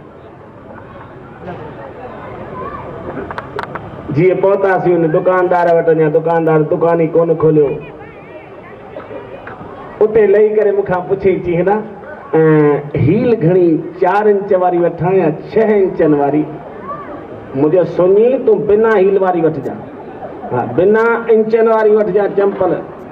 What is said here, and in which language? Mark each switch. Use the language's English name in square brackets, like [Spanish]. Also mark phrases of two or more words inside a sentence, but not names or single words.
[Sindhi] जीअं पहुतासीं हुन दुकानदार वटि। अञा दुकानदार दुकान ई कोन खोलियो। उते लही करे मूंखां पुछे चई हेॾा हील घणी 4 इंच वारी वठां या 6 इंचनि वारी? मुंहिंजो सुञी तूं बिना हील वारी वठिजांइ। हा बिना इंचनि वारी वठिजांइ चंपल।